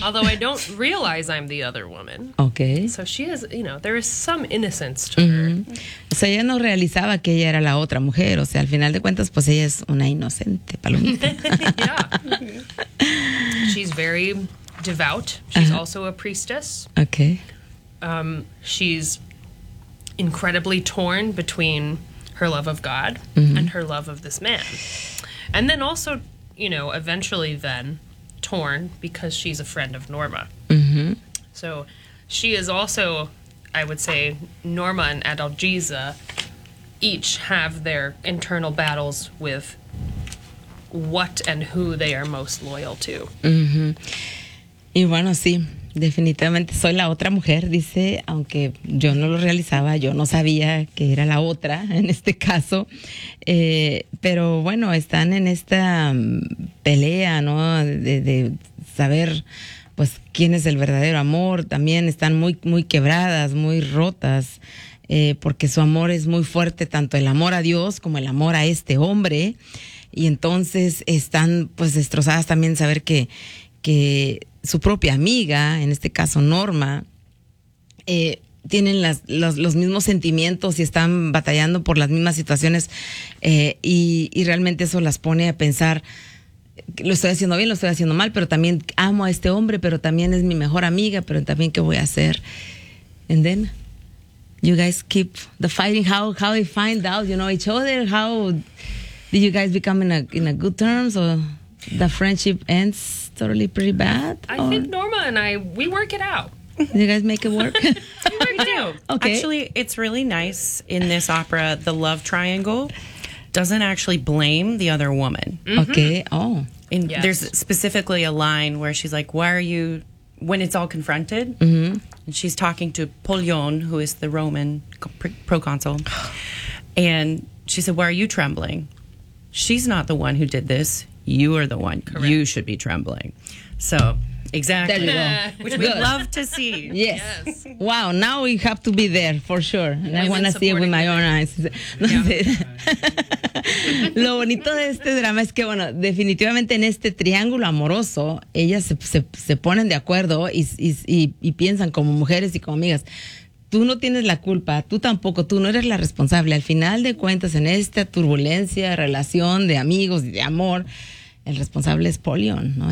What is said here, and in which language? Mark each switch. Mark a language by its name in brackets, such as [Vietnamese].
[English] Although I don't realize I'm the other woman. Okay. So she is, you know, there is some innocence to mm-hmm. her. [Spanish] O sea, ella no realizaba que ella era la otra mujer. O sea, al final de cuentas, pues ella es una inocente palomita. [English] Yeah. She's very devout. She's uh-huh. also a priestess. Okay. She's incredibly torn between her love of God mm-hmm. and her love of this man. And then also, you know, eventually then torn because she's a friend of Norma. Mm-hmm. So she is also, I would say, Norma and Adelgisa each have their internal battles with what and who they are most loyal to. Mm-hmm. [Spanish] Y bueno, sí, definitivamente soy la otra mujer, dice, aunque yo no lo realizaba, yo no sabía que era la otra en este caso. Pero bueno, están en esta pelea, ¿no? De saber, pues, quién es el verdadero amor. También están muy, muy quebradas, muy rotas, porque su amor es muy fuerte, tanto el amor a Dios como el amor a este hombre. Y entonces están, pues, destrozadas también saber que su propia amiga, en este caso Norma, tienen los mismos sentimientos y están batallando por las mismas situaciones, y realmente eso las pone a pensar lo estoy haciendo bien, lo estoy haciendo mal, pero también amo a este hombre, pero también es mi mejor amiga, pero también qué voy a hacer. [English] And then you guys keep the fighting. How they find out, you know, each other? How did you guys become in a good terms, or the friendship ends totally pretty bad? I think Norma and I, we work it out. You guys make it work? We do. Okay. Actually, it's really nice in this opera, the love triangle doesn't actually blame the other woman. Mm-hmm. Okay. Oh. And yes. There's specifically a line where she's like, why are you, when it's all confronted, mm-hmm. and she's talking to Pollion, who is the Roman proconsul, and she said, why are you trembling? She's not the one who did this. You are the one. Correct. You should be trembling. So, exactly. Which we'd love to see. Yes. Wow. Now we have to be there for sure. And I want to see it with my own eyes. [Spanish] No sé. Lo bonito de este drama es que, bueno, definitivamente en este triángulo amoroso, ellas se ponen de acuerdo y piensan como mujeres y como amigas. Tú no tienes la culpa, tú tampoco, tú no eres la responsable. Al final de cuentas, en esta turbulencia, relación de amigos y de amor, el responsable es Pollion, ¿no?